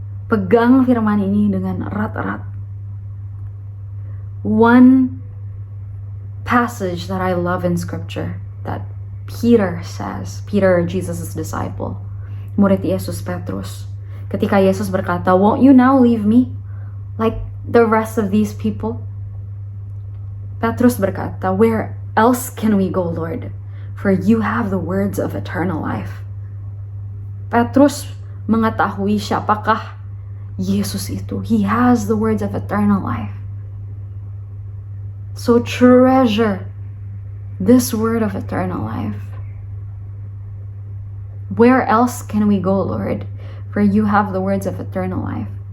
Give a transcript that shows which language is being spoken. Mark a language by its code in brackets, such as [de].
[id] Pegang firman ini dengan erat-erat. [en] One passage that I love in scripture that Peter says, Peter, Jesus' disciple, [id] murid Yesus Petrus, ketika Yesus berkata, [en] "Won't you now leave me like the rest of these people?" Petrus berkata, "Where else can we go, Lord? For you have the words of eternal life." [id] Petrus mengetahui siapakah Yesus itu. [en] He has the words of eternal life. So treasure this word of eternal life. Where else can we go, Lord? For you have the words of eternal life.